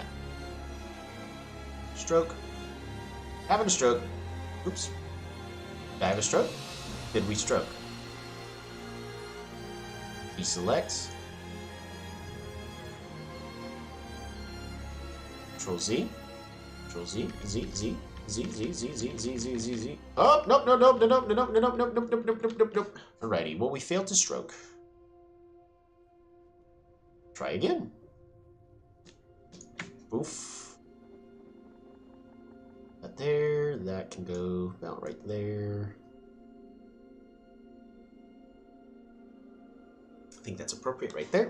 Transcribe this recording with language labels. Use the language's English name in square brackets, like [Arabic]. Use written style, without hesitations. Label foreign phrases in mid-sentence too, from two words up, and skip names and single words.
[English] Stroke. Having a stroke. Oops. Did I have a stroke? Did we stroke? Deselect. Control Z. Control Z. Z. Z. Z. Z. Z. Z. Z. Z. Z. Z. Oh, nope, nope, nope, nope, nope, nope, nope, nope, nope, nope, nope, nope, nope. Alrighty. Well, we failed to stroke. Try again. Oof. That there. That can go about right there. I think that's appropriate right there.